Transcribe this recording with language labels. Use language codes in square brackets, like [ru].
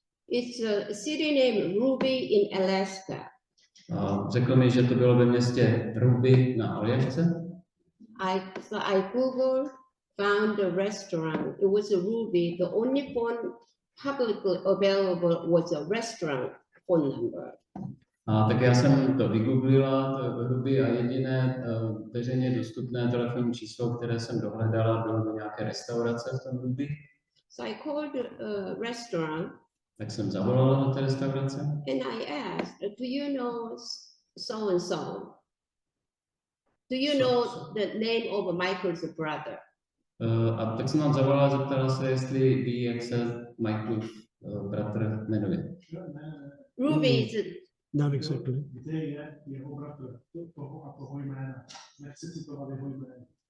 [en] It's a city named Ruby in Alaska. [cs] A řekl mi, že to bylo ve městě Ruby na Aljašce. [en] So I Googled, found a restaurant. It was a Ruby. The only phone publicly available was a restaurant phone number. [cs] A tak já jsem to vygooglila, to Ruby, a jediné veřejně dostupné telefonní číslo, které jsem dohledala, bylo do nějaké restaurace v tom Ruby. [en] So I called the restaurant. [cs] Tak jsem zavolala do té restaurace. [en] And I asked, do you know so and so? Do you know the name of Michael's brother? [cs] A tak jsem vám zavolala a zeptala se, jestli ví, jak se Michaelův bratr jmenuje. [en] Ruby is Not exactly. [cs] Kde je jeho bratr toho a toho jména? Nechci citovat jeho jméno.